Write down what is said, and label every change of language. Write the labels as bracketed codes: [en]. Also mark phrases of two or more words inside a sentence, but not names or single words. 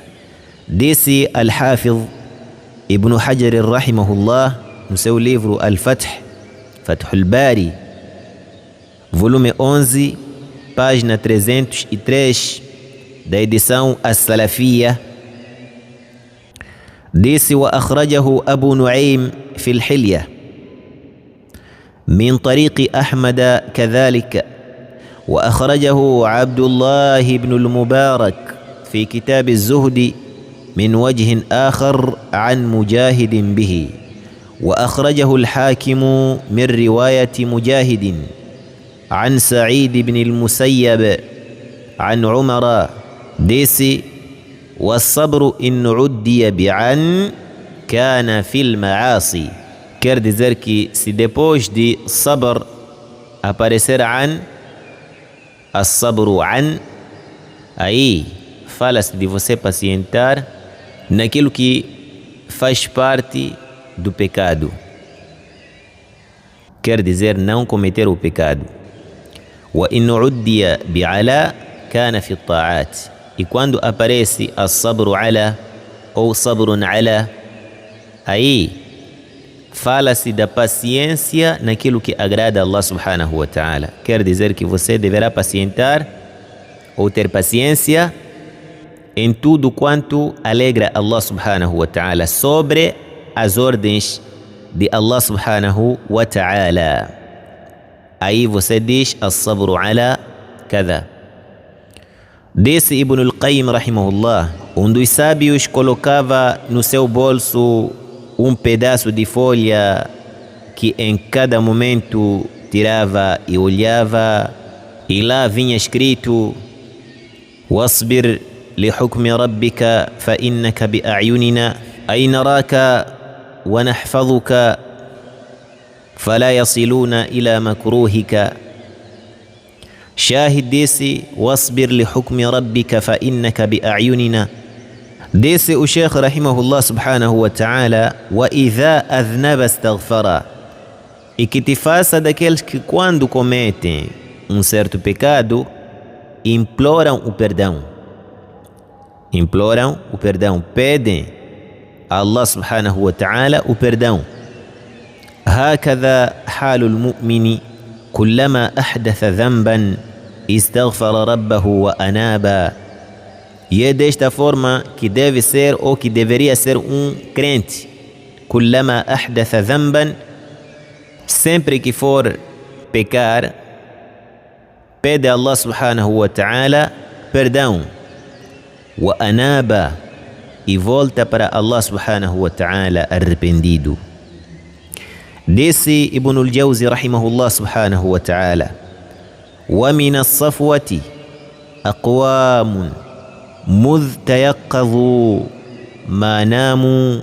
[pt] Disse Al-Hafiz Ibn Hajar rahimahullah no seu livro Al-Fath, Fathul Bari, volume 11, página 303, da edição As-Salafiyya. Disse: [ar] وأخرجه أبو نعيم في الحلية من طريق أحمد كذلك، وأخرجه عبد الله بن المبارك في كتاب الزهد من وجه آخر عن مجاهد به، وأخرجه الحاكم من رواية مجاهد عن سعيد بن المسيب عن عمر. ديسي: والصبر إن عدي بعن كان في المعاصي. [pt] Quer dizer que se depois de sabr aparecer an, [ar] الصبر عن, [pt] aí fala-se de você pacientar naquilo que faz parte do pecado. Quer dizer não cometer o pecado. [ar] وإن عدي بعلا كان في الطاعات. [pt] E quando aparece [ar] الصبر على [pt] ou [ar] صبر على, [pt] aí fala-se da paciência naquilo que agrada a Allah [ar] سبحانه وتعالى. [pt] Quer dizer que você deverá pacientar ou ter paciência em tudo quanto alegra Allah [ar] سبحانه وتعالى, [pt] sobre as ordens de Allah [ar] سبحانه وتعالى. [pt] Aí você diz [ar] الصبر على كذا. [pt] Disse Ibn al-Qayyim rahimahullah, dos sábios colocava no seu bolso pedaço de folha que em cada momento tirava e olhava, e lá vinha escrito: [ar] واصبر لحكم ربك فإنك بأعيننا أي نراك ونحفظك فلا يصلون إلى مكروهك. شاهد disse: واصبر لحكم ربك فإنك بأعيننا. [pt] Disse o Sheikh [ar] رحمه الله سبحانه وتعالى: وإذا أذنب استغفر. [pt] E que te faça daqueles que quando cometem um certo pecado, imploram o perdão. Imploram o perdão, pedem a Allah [ar] سبحانه وتعالى [pt] o perdão. [ar] هكذا حال المؤمن كلما أحدث ذنبا استغفر ربه وأناب. [pt] E é desta forma que deve ser ou que deveria ser um crente. [ar] كلما أحدث ذنبا, [pt] sempre que for pecar, pede a Allah [ar] سبحانه وتعالى [pt] perdão. وأناب, e volta para Allah [ar] سبحانه وتعالى [pt] arrependido. Disse Ibn al-Jawzi [ar] رحمه الله سبحانه وتعالى: وَمِنَ الصَّفْوَةِ أَقْوَامٌ مُذْ تَيَقَّظُوا مَا نَامُوا.